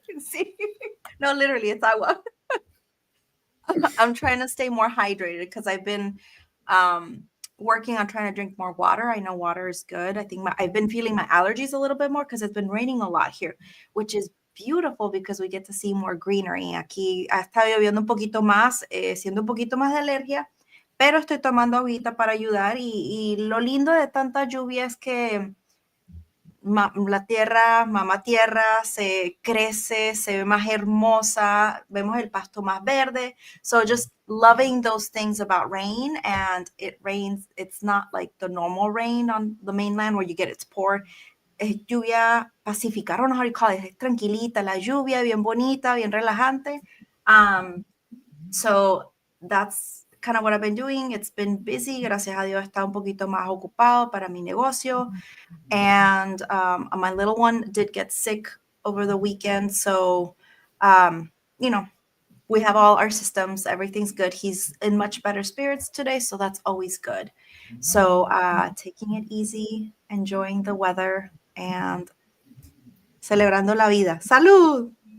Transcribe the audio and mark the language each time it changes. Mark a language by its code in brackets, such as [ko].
[en] See? No, literally, it's agua. I'm trying to stay more hydrated because I've been working on trying to drink more water. I know water is good. I think I've been feeling my allergies a little bit more because it's been raining a lot here, which is beautiful because we get to see more greenery. [es] Aquí ha estado lloviendo un poquito más, siendo un poquito más de alergia, pero estoy tomando agüita para ayudar y lo lindo de tanta lluvia es que la tierra, mamá tierra, se crece, se ve más hermosa, vemos el pasto más verde. [en] So just loving those things about rain, and it rains, it's not like the normal rain on the mainland where you get its pour. [es] Es lluvia pacífica, [en] I don't know how you call it, [es] es tranquilita, la lluvia, bien bonita, bien relajante. [en] So that's kind of what I've been doing. It's been busy, [es] gracias a Dios está un poquito más ocupado para mi negocio. [en] And my little one did get sick over the weekend. So, we have all our systems. Everything's good. He's in much better spirits today. So that's always good. So taking it easy, enjoying the weather, and [es] celebrando la vida. ¡Salud!